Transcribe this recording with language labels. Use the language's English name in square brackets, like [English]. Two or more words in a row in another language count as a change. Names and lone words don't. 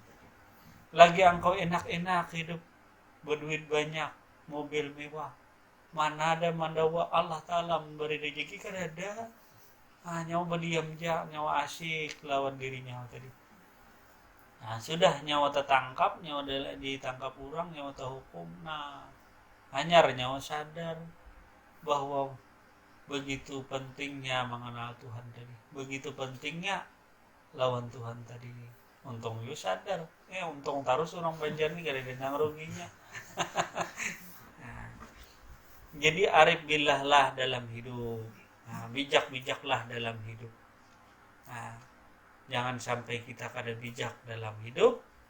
[Indonesian] Lagi engkau enak-enak hidup, berduit banyak, mobil mewah, mana ada mandawa Allah Ta'ala memberi rezeki, kan ada. Nyawa berdiam aja, nyawa asyik lawan dirinya tadi. Sudah nyawa tertangkap, nyawa ditangkap orang, nyawa terhukum. Hanyar nyawa sadar bahwa begitu pentingnya mengenal Tuhan tadi, begitu pentingnya lawan Tuhan tadi. Untung you sadar, untung terus orang Banjar nih gak ada denang ruginya. Jadi arif billah lah dalam hidup, bijak-bijaklah dalam hidup. Jangan sampai kita kada bijak dalam hidup.